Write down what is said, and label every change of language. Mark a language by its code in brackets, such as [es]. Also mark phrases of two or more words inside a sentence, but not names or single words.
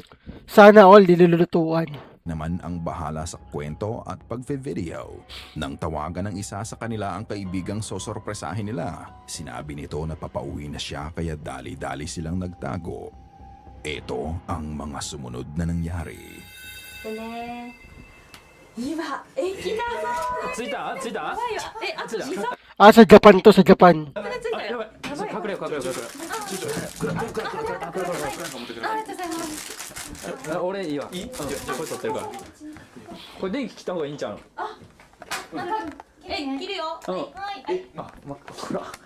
[tl] Sana all nilulutuan. naman ang bahala sa kwento at pagve-video. Nang tawagan ng isa sa kanila ang kaibigang sosorpresahin nila, sinabi nito na papauwi na siya kaya dali-dali silang nagtago. Ito ang mga sumunod na nangyari. [ja] 今駅だぞ着いた着いたやばいよあと2、3 [tl] Ah, sa Japan to, sa Japan. [ja] 分で着いたよやばい隠れよう隠れよう隠れよありがとうございますう俺いいわこれ取ってるからこれ電気切った方がいいんちゃう切るようんはいあ暗